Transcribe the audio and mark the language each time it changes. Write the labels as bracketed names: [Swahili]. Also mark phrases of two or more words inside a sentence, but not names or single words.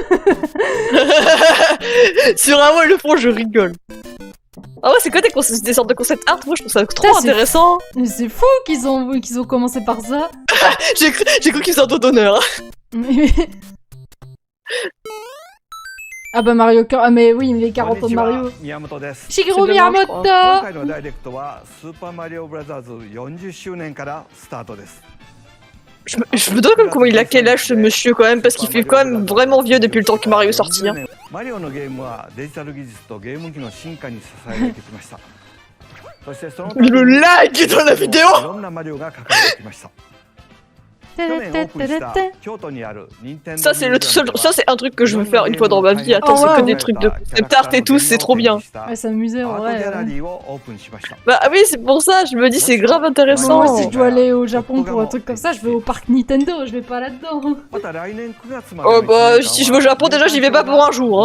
[French] Sur un mois, le fond, je rigole. Ah ouais, c'est quoi des sortes de [English] concept art? [French] Moi, je trouve ça trop intéressant. Mais c'est fou qu'ils ont commencé par ça. J'ai cru qu'ils faisaient un dos d'honneur. Ah bah Mario Kart, ah mais oui, les 40 ans de Mario. Shigeru Miyamoto. [Japanese] 今回のダイレクトはスーパーマリオブラザーズ40周年からスタートです。 [French] Je me demande comme comment il a quel âge ce monsieur quand même, parce qu'il fait quand même vraiment vieux depuis le temps que Mario est sorti. Hein. [Japanese] マリオのゲームはデジタル技術とゲーム機の進化に支えられてきました。そしてその [French] Le lag dans la vidéo. [Japanese] いろんなマリオが書かれてきました。 去年オープンした京都にある任天堂 [French] Ça c'est un truc que je veux faire une fois dans ma vie. Attends, c'est que des trucs de [English] concept art [French] et tout, c'est trop bien. Ouais, s'amuser en vrai. Bah oui, c'est pour ça, je me dis c'est grave Moi, intéressant. si je dois aller au Japon pour un truc comme ça, je vais au parc Nintendo, je vais pas là-dedans. Oh bah si je vais au Japon déjà j'y vais pas pour un jour.